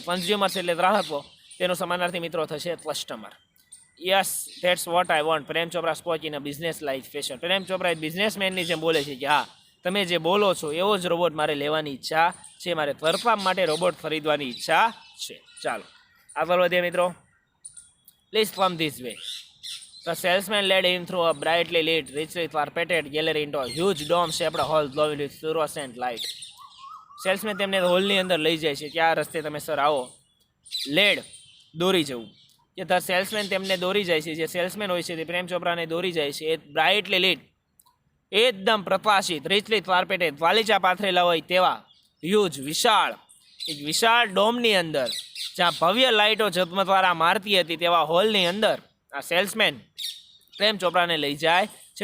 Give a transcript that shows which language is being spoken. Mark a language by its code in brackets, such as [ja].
[gu] Consumers એટલે ગ્રાહકો, તેનો સમાનાર્થી મિત્રો થશે customer. [en] Yes that's what I want. Prem Chopra spoke in a business like fashion. [gu] Prem Chopra બિઝનેસમેનની જેમ બોલે છે કે હા તમે જે બોલો છો એવો જ રોબોટ મારે લેવાની ઈચ્છા છે, મારે ઘરકામ માટે રોબોટ ખરીદવાની ઈચ્છા છે. ચાલો આગળ વધીએ મિત્રો. [en] Please come this way. The salesman led him through a brightly lit, richly carpeted gallery into a huge dome-shaped hall glowing with fluorescent light. [gu] Salesman તેમને હોલની અંદર લઈ જાય છે કે આ રસ્તે તમે સર આવો. લેડ દોરી જવું કે ધ સેલ્સમેન તેમને દોરી જાય છે. જે સેલ્સમેન હોય છે તે પ્રેમ ચોપરાને દોરી જાય છે. એ બ્રાઇટલી લીટ, એકદમ પ્રકાશિત, રીચલી કાર્પેટેડ, વાલીચા પાથરેલા હોય તેવા હ્યુજ વિશાળ, એક વિશાળ ડોમની અંદર જ્યાં ભવ્ય લાઇટો ઝગમગવાળા મારતી હતી તેવા હોલની અંદર આ સેલ્સમેન પ્રેમ ચોપરાને લઈ જાય છે.